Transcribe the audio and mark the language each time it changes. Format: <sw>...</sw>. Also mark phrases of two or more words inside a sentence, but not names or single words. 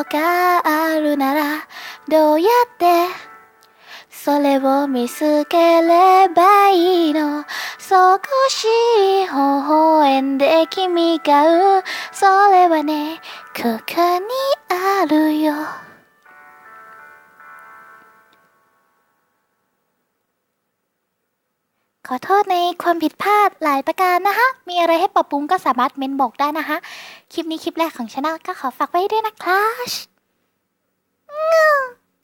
<ja>があるならどうやってそれを見つければいいの少し微笑んで君が言うそれはねここにあるよ</ja> <th>ขอโทษในความผิดพลาดหลายประการนะคะมีอะไรให้ปรับปรุงก็สามารถเม้นบอกได้นะคะคลิปนี้คลิปแรกของช่องก็ขอฝากไว้ด้วยนะคะ</th>